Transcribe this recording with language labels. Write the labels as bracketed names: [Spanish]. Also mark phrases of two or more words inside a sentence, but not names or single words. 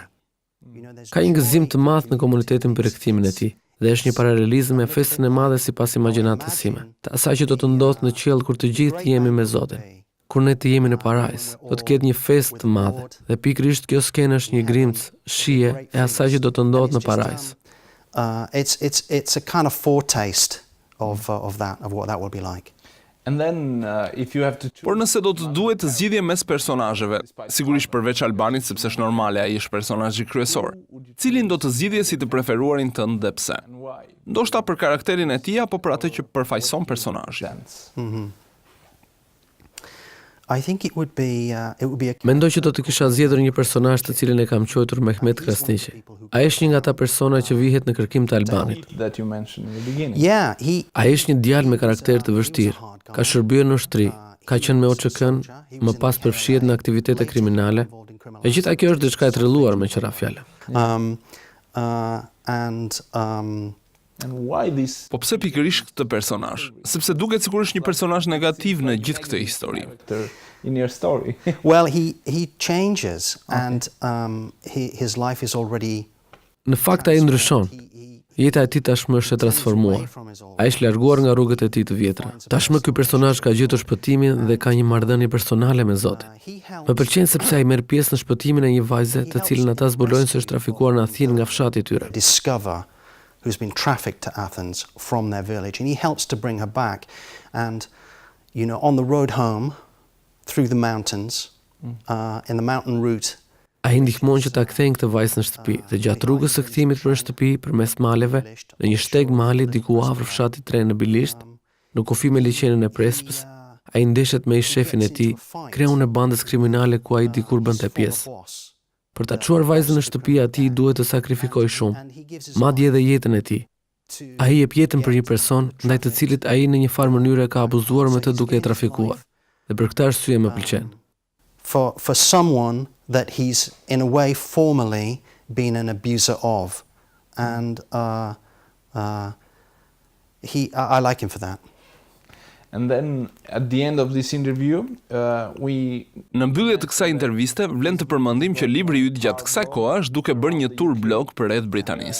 [Albanian] Ka një gëzim të madh në komunitetin për rikthimin e tij, dhe është një paralelizëm me festën e madhe sipas imagjinatës sime, të asaj që do të ndodhë në qiell kur të gjithë jemi me Zotin. Kur ne të jemi në parajs, do të ketë një festë të madhe, dhe pikërisht kjo skenë është një grimc shije e asaj që do të ndodhë në parajs. [English] It's a kind of foretaste of what that will be like. And then if you have to choose... [Albanian] Por nëse do të duhet të zgjidhje mes personazheve, sigurisht përveç Albanit sepse është normale, ai është personazhi kryesor. Cilin do të zgjidhje si të preferuarin tënd dhe pse? Ndoshta për karakterin e tij apo për atë që përfaqëson personazhi? [English] I think it would be [Albanian] Mendoj që do të kisha zgjedhur një personazh të cilin e kam quajtur Mehmet Krasniqi. Ai është një nga ata persona që vihet në kërkim të Albanit. [English] that you mentioned in the beginning. Yeah, [Albanian] Ai është një djalë me karakter të vështirë. Ka shërbyer në ushtri, ka qenë me OÇK-n, më pas përfshihet në aktivitete kriminale. E gjitha kjo është diçka e trilluar me qëra fjalë. [English] And why this [Albanian] Po pse pikërisht këtë personazh? Sepse duket sikur është një personazh negativ në gjithë këtë histori. [English] character in your story? well, he changes and his life is already [Albanian] Në fakt ai ndryshon. Jeta e tij tashmë është e transformuar. Ai është larguar nga rrugët e tij të vjetra. Tashmë ky personazh ka gjetur shpëtimin dhe ka një marrëdhënie personale me Zotin. Më pëlqen sepse ai merr pjesë në shpëtimin e një vajze të cilën ata zbulojnë se është trafikuar në Athinë nga fshati i tyre. [English] discover who's been trafficked to Athens from their village, and he helps to bring her back. And on the road home through the mountains, in the mountain route, [Albanian] Ai ndihmon që ta kthejnë këtë vajzë në shtëpi dhe gjatë rrugës së kthimit për në shtëpi përmes maleve, në një shteg mali diku afër fshatit 3 në Bilisht, në kufi me liçenën e Prespës, ai ndeshet me shefin e tij, kreun e bandës kriminale ku ai dikur bënte pjesë. Për ta çuar vajzën në shtëpi, atij duhet të sakrifikojë shumë, madje edhe jetën e tij. Ai jep jetën për një person ndaj të cilit ai në një farë mënyre ka abuzuar me të duke e trafikuar. Dhe për këtë arsye më pëlqen. [English] for someone that he's in a way formally been an abuser of, and I like him for that. And then at the end of this interview, [Albanian] Në mbyllje të kësaj interviste, vlen të përmendim që libri yt gjatë kësaj kohe është duke bërë një tur blog përreth Britanisë.